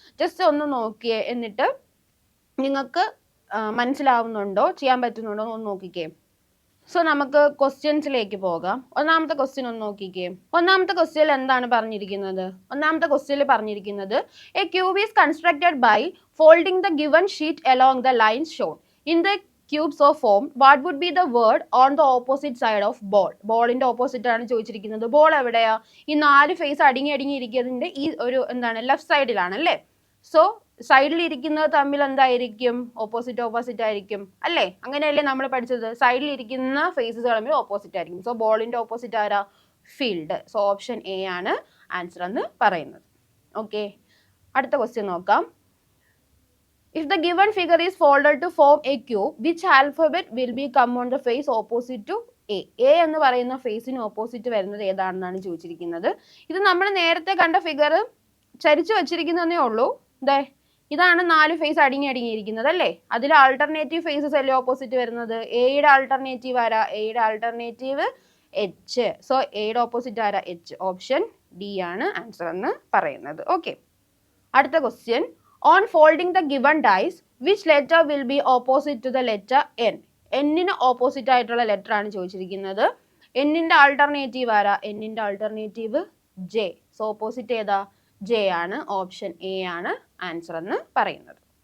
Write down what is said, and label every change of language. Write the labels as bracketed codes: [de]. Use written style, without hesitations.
[ml] Just ഒന്ന് നോക്കിയേ, എന്നിട്ട് നിങ്ങൾക്ക് മനസ്സിലാവുന്നുണ്ടോ, ചെയ്യാൻ പറ്റുന്നുണ്ടോ എന്ന് നോക്കിക്കേ. സോ നമുക്ക് ക്വസ്റ്റ്യൻസിലേക്ക് പോകാം. ഒന്നാമത്തെ ക്വസ്റ്റ്യൻ ഒന്ന് നോക്കിക്കേ. ഒന്നാമത്തെ ക്വസ്റ്റ്യനിൽ എന്താണ് പറഞ്ഞിരിക്കുന്നത്? [en] ഒന്നാമത്തെ ക്വസ്റ്റ്യനിൽ പറഞ്ഞിരിക്കുന്നത് a cube is constructed by folding the given sheet along the lines shown in the cubes of form. What would be the word on the opposite side of ball? [ml] ബോളിന്റെ opposite ആണ് ചോദിച്ചിരിക്കുന്നത്. ബോൾ എവിടെയാ? ഈ 4 face അടുങ്ങി ഇരിക്കുന്നതിന്റെ ഈ ഒരു എന്താണ് left സൈഡിലാണ് അല്ലേ? So സൈഡിൽ ഇരിക്കുന്നത് തമ്മിൽ എന്തായിരിക്കും? ഓപ്പോസിറ്റ് ആയിരിക്കും അല്ലേ? അങ്ങനെയല്ലേ നമ്മൾ പഠിച്ചത്? സൈഡിൽ ഇരിക്കുന്ന ഫേസസ് തമ്മിൽ ഓപ്പോസിറ്റ് ആയിരിക്കും. സോ ബോളിന്റെ ഓപ്പോസിറ്റ് ആരാ? ഫീൽഡ്. സോ ഓപ്ഷൻ എ ആണ് ആൻസർ എന്ന് പറയുന്നത്. ഓക്കെ, അടുത്ത ക്വസ്റ്റ്യൻ നോക്കാം. [en] If the given figure is folded to form a cube, which alphabet will be come on the face opposite to A? [ml] A എന്ന് പറയുന്ന ഫേസിന് opposite വരുന്നത് ഏതാണെന്നാണ് ചോദിച്ചിരിക്കുന്നത്. ഇത് നമ്മൾ നേരത്തെ കണ്ട ഫിഗർ ചരിച്ചു വച്ചിരിക്കുന്നതേ ഉള്ളൂ. ഇതാണ് 4 ഫേസ് അടുങ്ങിയിരിക്കുന്നത് അല്ലേ? അതിൽ ആൾട്ടർനേറ്റീവ് ഫേസസ് അല്ലേ ഓപ്പോസിറ്റ് വരുന്നത്? എയുടെ ആൾട്ടർനേറ്റീവ് ആരാ? എയുടെ ആൾട്ടർനേറ്റീവ് എച്ച്. സോ എയുടെ ഓപ്പോസിറ്റ് ആരാ? എച്ച്. ഓപ്ഷൻ ഡി ആണ് ആൻസർ എന്ന് പറയുന്നത്. ഓക്കെ, അടുത്ത question. [en] On folding the given dice, which letter will be opposite to the letter N? [ml] N-ന് opposite ആയിട്ടുള്ള ലെറ്റർ ആണ് ചോദിച്ചിരിക്കുന്നത്. N-ന്റെ ആൾട്ടർനേറ്റീവ് ആരാ? N-ന്റെ ആൾട്ടർനേറ്റീവ് J. സോ ഓപ്പോസിറ്റ് ഏതാ? J ആണ്. ഓപ്ഷൻ എ ആണ് ആൻസർ എന്ന് പറയുന്നത്.